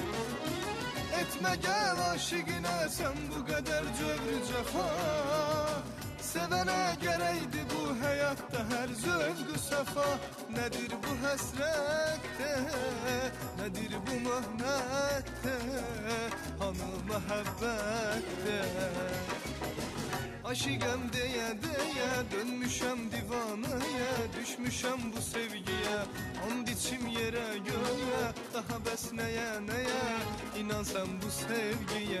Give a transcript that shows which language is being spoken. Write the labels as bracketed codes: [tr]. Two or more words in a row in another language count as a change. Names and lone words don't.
[az] Etmə gəl aşiqinə sən bu qədər cövrü cəfa. [tr] Sevene gereydi bu hayatta her zövgü safa. Nedir bu hasrette, nedir bu mühnette, hanı mehabbette. [az] Aşıqəm deyə deyə dönmüşəm divanaya, düşmüşəm bu sevgiyə, and içim yerə göyə, daha bəs nəyə nəyə, inan sən bu sevgiyə.